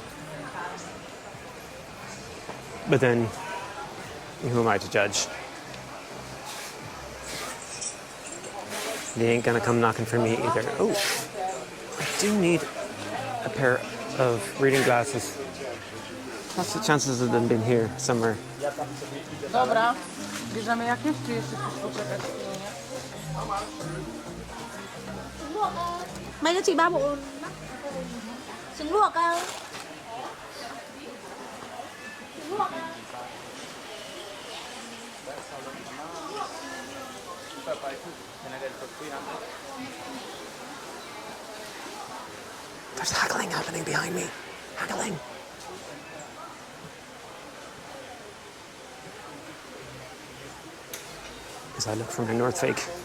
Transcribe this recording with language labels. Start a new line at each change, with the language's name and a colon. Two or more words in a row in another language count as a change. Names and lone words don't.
English: But then, who am I to judge? They ain't going to come knocking for me either. Oh, I do need a pair of reading glasses. What's the chances of them being here somewhere?
Polish: Dobra, bierzemy jakieś, czy jeszcze chcesz poczekać?
Vietnamese: Mấy cái chị ba bộ trứng luộc à? Trứng luộc à?
English: There's haggling happening behind me. Haggling. As I look for my North Fake.